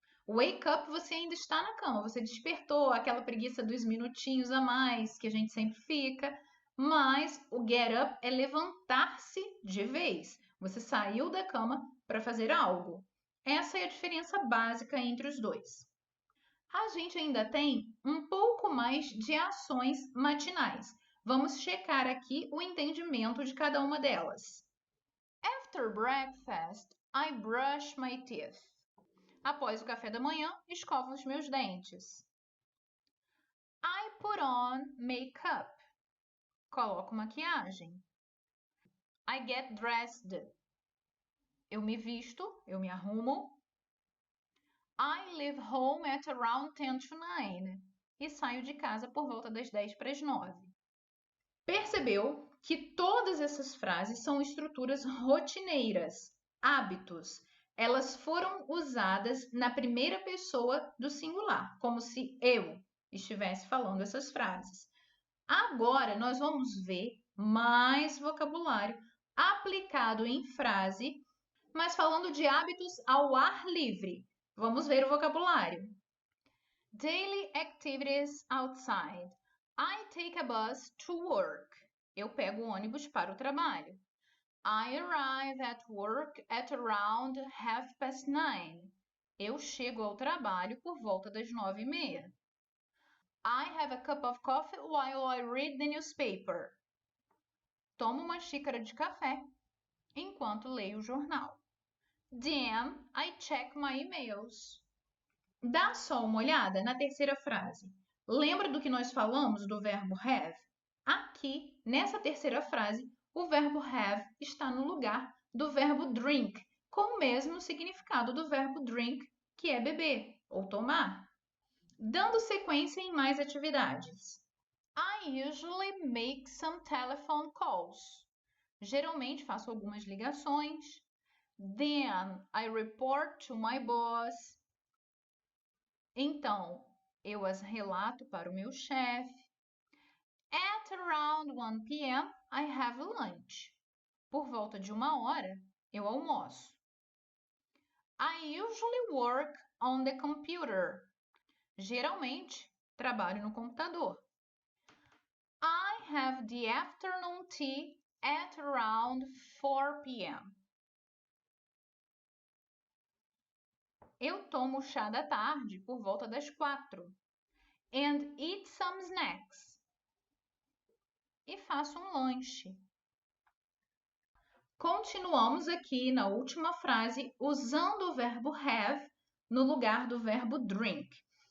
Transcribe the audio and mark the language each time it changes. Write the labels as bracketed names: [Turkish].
[Portuguese] Wake up, você ainda está na cama, você despertou, aquela preguiça dos minutinhos a mais que a gente sempre fica, mas o get up é levantar-se de vez. Você saiu da cama para fazer algo. Essa é a diferença básica entre os dois. A gente ainda tem um pouco mais de ações matinais. Vamos checar aqui o entendimento de cada uma delas. [English] After breakfast, I brush my teeth. [Portuguese] Após o café da manhã, escovo os meus dentes. [English] I put on makeup. [Portuguese] Coloco maquiagem. [English] I get dressed. [Portuguese] Eu me visto, eu me arrumo. [English] I leave home at around 10 to 9. [Portuguese] E saio de casa por volta das 10 para as 9. Percebeu que todas essas frases são estruturas rotineiras, hábitos. Elas foram usadas na primeira pessoa do singular, como se eu estivesse falando essas frases. Agora nós vamos ver mais vocabulário aplicado em frase, mas falando de hábitos ao ar livre. Vamos ver o vocabulário. [English] Daily activities outside. I take a bus to work. [Portuguese] Eu pego o ônibus para o trabalho. [English] I arrive at work at around 9:30. [Portuguese] Eu chego ao trabalho por volta das 9:30. [English] I have a cup of coffee while I read the newspaper. [Portuguese] Tomo uma xícara de café enquanto leio o jornal. [English] Then I check my emails. [Portuguese] Dá só uma olhada na terceira frase. Lembra do que nós falamos do verbo have? Aqui, nessa terceira frase, o verbo have está no lugar do verbo drink, com o mesmo significado do verbo drink, que é beber ou tomar. Dando sequência em mais atividades. [English] I usually make some telephone calls. [Portuguese] Geralmente faço algumas ligações. [English] Then I report to my boss. [Portuguese] Então, eu as relato para o meu chefe. [English] At around 1 p.m., I have lunch. [Portuguese] Por volta de 1 hora, eu almoço. [English] I usually work on the computer. [Portuguese] Geralmente, trabalho no computador. [English] I have the afternoon tea at around 4 p.m. [Portuguese] Eu tomo chá da tarde por volta das 4. [English] And eat some snacks. [Portuguese] E faço um lanche. Continuamos aqui na última frase usando o verbo have no lugar do verbo drink.